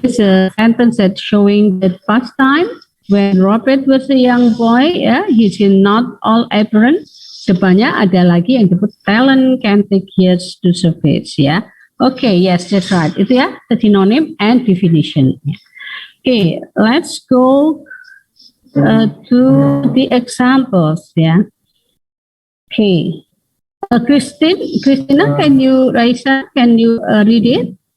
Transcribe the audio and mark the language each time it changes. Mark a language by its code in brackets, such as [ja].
[en] It's a sentence that showing that past time when Robert was a young boy, he's not all apparent. [id] Depannya ada lagi yang disebut [en] talent can take years to surface [id] ya. [en] Okay, yes, that's right. Itu ya, the synonym and definition. Okay, let's go to the examples. Yeah. Okay. Christina, can you read it?